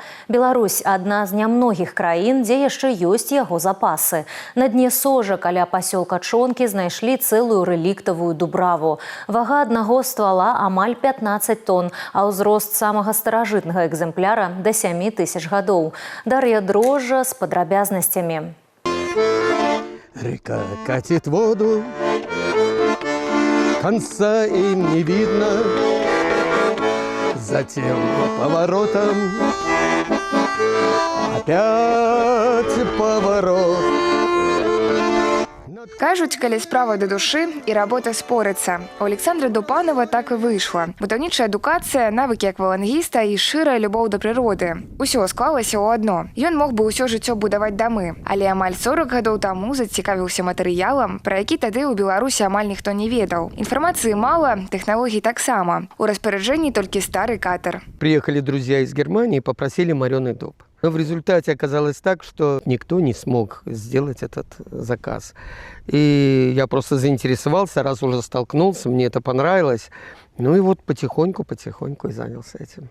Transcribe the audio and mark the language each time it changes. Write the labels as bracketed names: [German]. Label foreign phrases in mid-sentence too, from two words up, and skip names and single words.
[Belarusian] Беларусь – адна з нямногіх краін, дзе яшчэ ёсць яго запасы. На дне сожа каля пасёлка Чонкі знайшлі цэлую рэліктавую дубраву. Вага аднаго ствала амаль 15 тонн, а ўзрост самага старажытнага экземпляра – да 7000 гадоў. Дар'я Дрожжа з падрабязнасцямі. [Russian] Река катит воду, конца им не видно, затем поворотом опять поворот. [Belarusian] Кажуць, калі справа да душы і работа спорыцца. У Александра Дупанова так і выйшла. Будаўнічая адукацыя, навыкі аквалангіста і шчырая любоў да прыроды. Усё склалася ў адно. Ён мог бы ўсё жыццё будаваць дамы, але амаль 40 гадоў таму зацікавіўся матэрыялам, пра які тады ў Беларусі амаль ніхто не ведаў. Інфармацыі мала, тэхналогій таксама. У распараджэнні толькі стары катер. [Russian] Приехали друзья из Германии и попросили мореный дуб. Но в результате оказалось так, что никто не смог сделать этот заказ. И я просто заинтересовался, раз уже столкнулся, мне это понравилось. Ну и вот потихоньку и занялся этим.